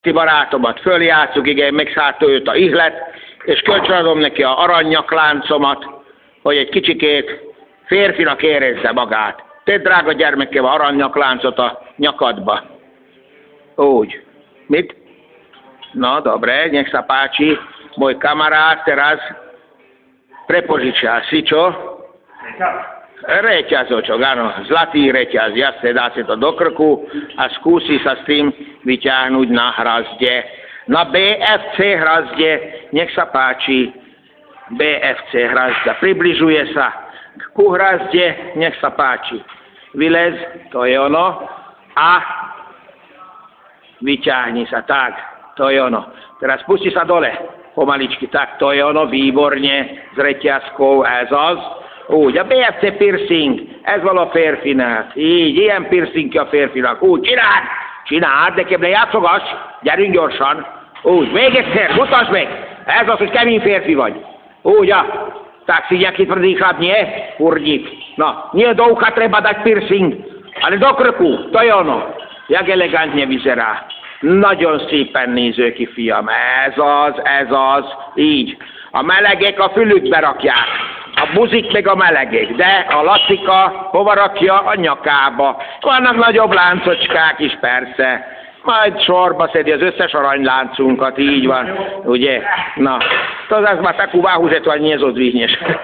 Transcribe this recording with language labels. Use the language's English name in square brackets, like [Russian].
[Hungarian] barátomat följátszuk, igen, megszállta őt a ihlet, és kölcsönadom neki a aranynyaklánccomat, hogy egy kicsikét férfinak érezze magát. Tedd, drága gyermekem, a aranynyakláncot a nyakadba. Úgy. Mit? [Slovak] No, dobre, nech sa páči. Môj kamarát teraz prepožičia si čo? Reťazočok, áno, zlatý reťaz, jasne, dá si to do krku a skúsi sa s tým vyťahnuť na hrazde. Na BFC hrazde, nech sa páči, BFC hrazda, približuje sa ku hrazde, nech sa páči. Vylez, to je ono, a vyťahni sa, tak, to je ono. Teraz pusti sa dole, pomaličky, tak, to je ono, výborne, s reťazkou, [Hungarian] ez az. Úgy, a BFC piercing, ez való a férfinak. Így, ilyen piercing a férfinak. Úgy, csináld, nekem ne játszogass, gyerünk gyorsan. Úgy, még egyszer, mutasd meg. Ez az, hogy kemény férfi vagy. Úgy, [Slovak] tak si nejaký tvrdý chlap, nie? Kurník. No, nie do ucha treba dať piercing, ale do krku, to je ono. Jak elegantne vyzerá. [Hungarian] Nagyon szépen néző ki, fiam. Ez az, így. A melegek a fülükbe rakják. A buzik meg a melegek, de a Lacika hova rakja? A nyakába. Vannak nagyobb láncocskák is, persze. Majd sorba szedi az összes aranyláncunkat, így van, ugye? [Slovak] Na, to zase ma takú váhu, že to ani nezodvihneš.